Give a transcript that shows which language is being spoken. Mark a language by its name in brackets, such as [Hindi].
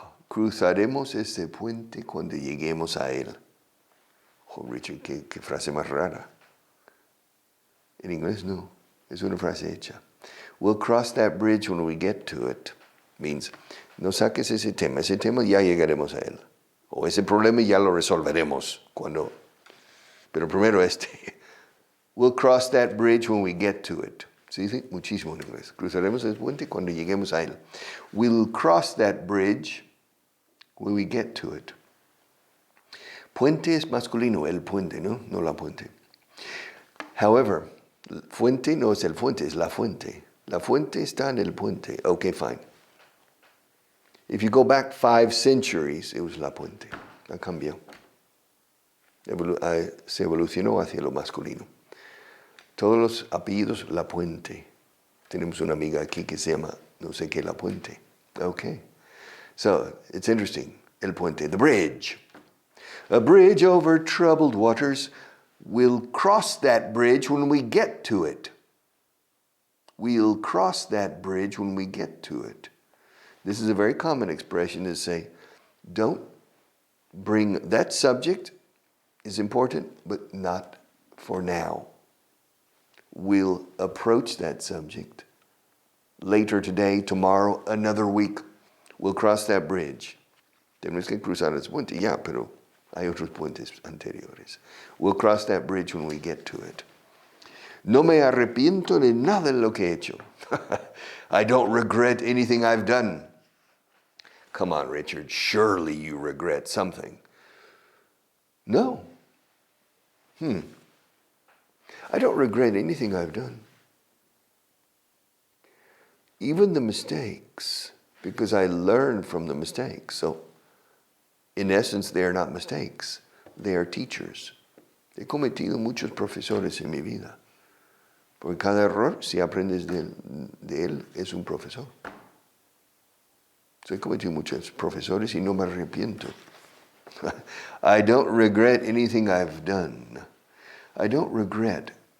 [Spanish] Cruzaremos ese puente cuando lleguemos a él. Oh, Richard, qué frase más rara. En inglés no, es una frase hecha. [English] We'll cross that bridge when we get to it. [Spanish] Means, no saques ese tema ya llegaremos a él. O ese problema ya lo resolveremos cuando. Pero primero este. [English] We'll cross that bridge when we get to it. [Spanish] Se dice muchísimo en inglés. Cruzaremos el puente cuando lleguemos a él. [English] We'll cross that bridge when we get to it. [Spanish] Puente es masculino, el puente, ¿no? No la puente. However, fuente no es el fuente, es la fuente. La fuente está en el puente. [English] Okay, fine. If you go back 5 centuries, it was la puente. [Spanish] Ha cambiado. Se evolucionó hacia lo masculino. Todos los apellidos La Puente. Tenemos una amiga aquí que se llama no sé qué La Puente. [English] Okay. So, it's interesting. El puente, the bridge. A bridge over troubled waters. We'll cross that bridge when we get to it. We'll cross that bridge when we get to it. This is a very common expression to say, don't bring, that subject is important, but not for now. We'll approach that subject later today, tomorrow, another week. We'll cross that bridge. [Spanish] Tenemos que cruzar ese puente, ya, pero hay otros puentes anteriores. [English] We'll cross that bridge when we get to it. [Spanish] No me arrepiento de nada de lo que he hecho. [English] I don't regret anything I've done. Come on, Richard, surely you regret something. No. I don't regret anything I've done. Even the mistakes, because I learned from the mistakes. So, in essence, they are not mistakes. They are teachers. [Spanish] He cometido muchos profesores en mi vida. Porque cada error, si aprendes de él, es un profesor. So, he cometido muchos profesores y no me arrepiento. [English] I don't regret anything I've done. I don't regret.